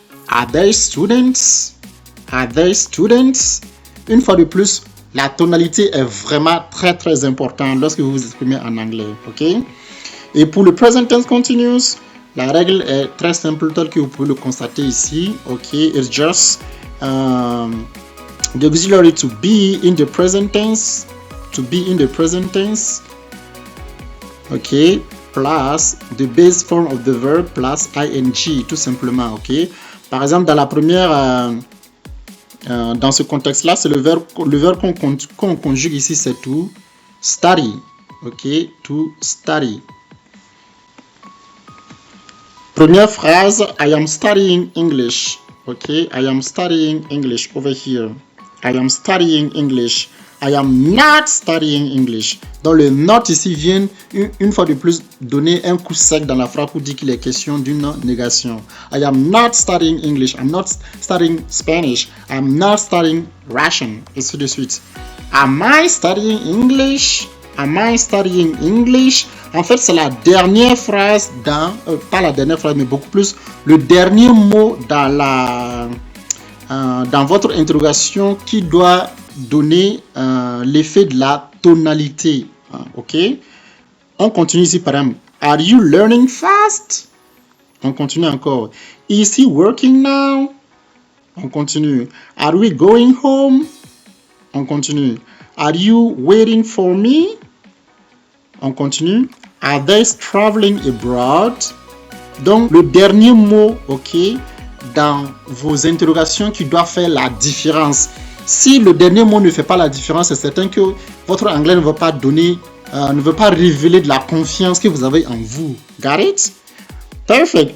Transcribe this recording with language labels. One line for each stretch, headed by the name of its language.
English: Are there students? Are there students?
French: Une fois de plus, la tonalité est vraiment très très importante lorsque vous vous exprimez en anglais, ok? Et pour le present tense continuous, la règle est très simple telle que vous pouvez le constater ici, ok?
English: It's just the auxiliary to be in the present tense. To be in the present tense, ok, plus the base form of the verb plus ing,
French: tout simplement,
English: ok.
French: Par exemple, dans la première, dans ce contexte-là, c'est le verbe qu'on conjugue ici, c'est to study, ok, to study. Première phrase,
English: I am studying English, ok, I am studying English over here. I am studying English. I am not studying English.
French: Donc le not ici vient une fois de plus donner un coup sec dans la phrase pour dire qu'il est question d'une négation.
English: I am not studying English. I'm not studying Spanish. I'm not studying Russian.
French: Et ainsi de suite.
English: Am I studying English? Am I studying English?
French: En fait, c'est la dernière phrase dans, pas la dernière phrase, mais beaucoup plus, le dernier mot dans votre interrogation qui doit donner l'effet de la tonalité. Ok? On continue ici par exemple.
English: Are you learning fast?
French: On continue encore.
English: Is he working now?
French: On continue.
English: Are we going home?
French: On continue.
English: Are you waiting for me? On continue. Are they traveling abroad?
French: Donc le dernier mot, ok, dans vos interrogations qui doit faire la différence. Si le dernier mot ne fait pas la différence, c'est certain que votre anglais ne va pas donner, ne veut pas révéler de la confiance que vous avez en vous.
English: Got it? Perfect.